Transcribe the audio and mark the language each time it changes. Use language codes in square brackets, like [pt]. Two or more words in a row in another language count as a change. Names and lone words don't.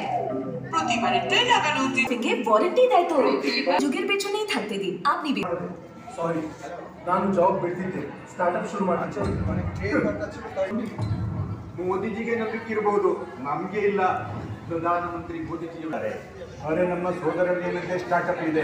[bn] প্রতিবারেরটাই লাগানো থেকে ওয়ারেন্টি দেয় তো। যুগের পেছনেই থাকতে দিন। আপনি [kn] ಸಾರಿ, ನಾನು ಜಾಬ್ ಬಿಡ್ತಿದ್ದೆ, ಸ್ಟಾರ್ಟ್ಅಪ್ ಶುರು ಮಾಡ್ತಿದ್ದೆ. ಮೋದಿಜಿಗೆ ನಂಬಿಕೆ ಇರಬಹುದು, ನಮಗೆ ಇಲ್ಲ. ಪ್ರಧಾನಮಂತ್ರಿ ಮೋದಿಜಿ ಅವರೇ ನಮ್ಮ ಸೋದರರಿಗೆ ಏನಂತೆ ಸ್ಟಾರ್ಟ್ಅಪ್ ಇದೆ.